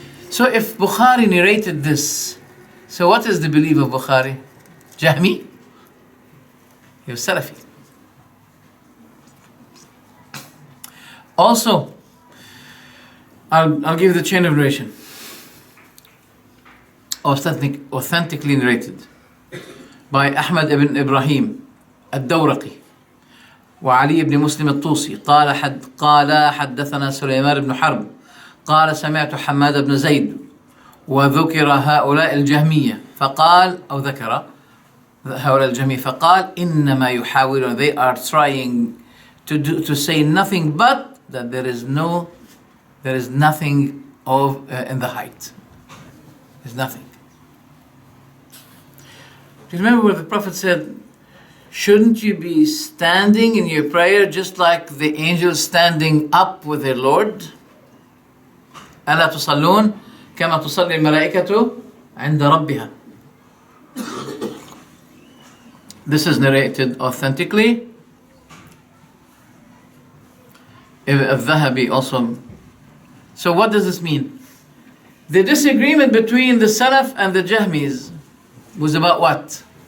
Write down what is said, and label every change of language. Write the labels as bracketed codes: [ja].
[en] So if Bukhari narrated this, so what is the belief of Bukhari? Jahmi? He was Salafi. Also, I'll give you the chain of narration. Authentically narrated by [ar] Ahmad ibn Ibrahim الدورقي وعلي بن مسلم الطوسي قال حدثنا سليمان بن حرب قال سمعت حماد بن زيد وذكر هؤلاء الجهمية فقال أو ذكر هؤلاء الجهمية فقال إنما يحاولون, [en] they are trying to say nothing but that there is nothing in the height. There's nothing. Do you remember what the Prophet said? Shouldn't you be standing in your prayer just like the angels standing up with their Lord? [ar] ألا تصلون كما تصلي الملائكة عند ربها. [en] This is narrated authentically. Al-Dhahabi also. So what does this mean? The disagreement between the Salaf and the Jahmis was about what?